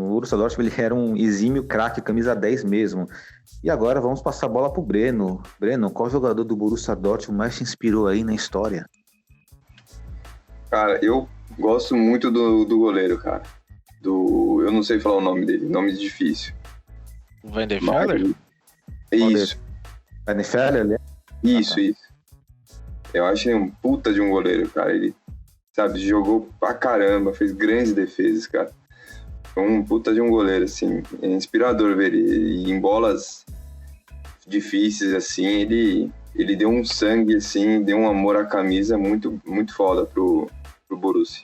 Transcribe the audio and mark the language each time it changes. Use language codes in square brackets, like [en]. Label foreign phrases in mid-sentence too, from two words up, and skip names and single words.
[pt] No Borussia Dortmund, ele era um exímio craque, camisa 10 mesmo. E agora vamos passar a bola pro Breno. Breno, qual jogador do Borussia Dortmund mais te inspirou aí na história? Cara, eu gosto muito do goleiro, cara. Eu não sei falar o nome dele, nome difícil. Van der Feller? Isso. Van der Feller? Isso. Eu acho ele um puta de um goleiro, cara. Ele, sabe, jogou pra caramba, fez grandes defesas, cara. Foi um puta de um goleiro, assim. É inspirador ver ele. E em bolas difíceis, assim, ele deu um sangue, assim, deu um amor à camisa muito, muito foda pro Borussia.